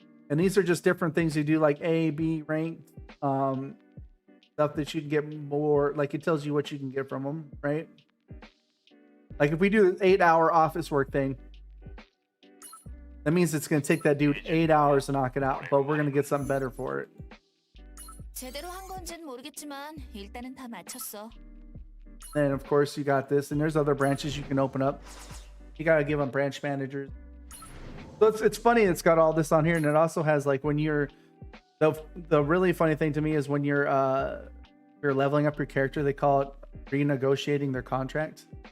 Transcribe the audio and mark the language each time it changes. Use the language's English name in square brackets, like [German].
[English] And these are just different things you do, like A, B ranked, stuff that you can get more, like it tells you what you can get from them, right? Like if we do an 8-hour office work thing, That means it's going to take that dude 8 hours to knock it out, but we're going to get something better for it. [Korean] 제대로 한 건진 모르겠지만 일단은 다 맞췄어. [English] And of course you got this, and there's other branches you can open up. You got to give them branch managers. So it's funny, it's got all this on here, and it also has like when you're the really funny thing to me is when you're leveling up your character, they call it renegotiating their contract.